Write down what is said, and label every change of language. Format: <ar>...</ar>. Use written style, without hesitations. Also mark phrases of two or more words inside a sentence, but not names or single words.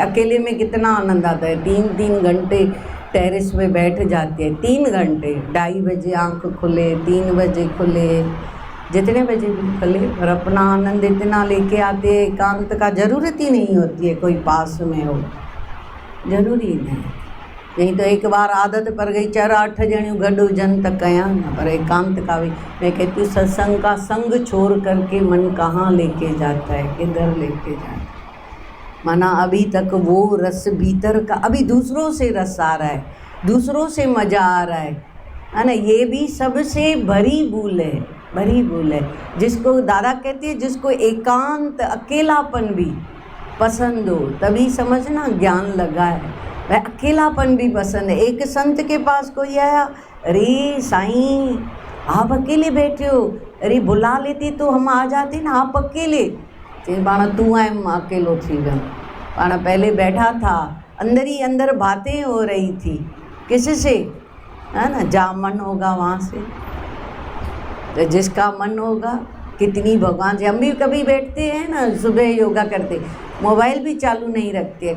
<hi>अकेले में कितना आनंद आता है, 3-3 घंटे टेरेस में बैठ जाते हैं, 3 घंटे, 2:30 बजे आँख खुले, 3 बजे खुले, जितने बजे भी खुले, और अपना आनंद इतना लेके आते हैं। एकांत का ज़रूरत ही नहीं होती है कोई पास में हो, ज़रूरी नहीं। नहीं तो एक बार आदत पड़ गई, 4-8</hi> <sd>जणियों गॾु हुजनि त कयां न,</sd> <hi>पर एकांत का भी। मैं कहती हूँ सत्संग का संग छोड़ करके मन कहाँ लेके जाता है, किधर लेके जाता है। माना अभी तक वो रस भीतर का, अभी दूसरों से रस आ रहा है, दूसरों से मज़ा आ रहा है ना। ये भी सबसे बड़ी भूल है, बड़ी भूल है। जिसको दादा कहते हैं, जिसको एकांत अकेलापन भी पसंद हो, तभी समझना ज्ञान लगा है। वह अकेलापन भी पसंद है। एक संत के पास कोई आया, अरे साईं आप अकेले बैठे हो, अरे बुला लेती तो हम आ जाते ना, आप अकेले।</hi> <sd>पाण तू आए, मां अकेलो थी वियो।</sd> <hi>पाण पहले बैठा था, अंदर ही अंदर बातें हो रही थी, किससे, है ना। जहाँ मन होगा वहाँ से, तो जिसका मन होगा। कितनी भगवान से हम भी कभी बैठते हैं ना, सुबह योगा करते, मोबाइल भी चालू नहीं रखते हैं।</hi>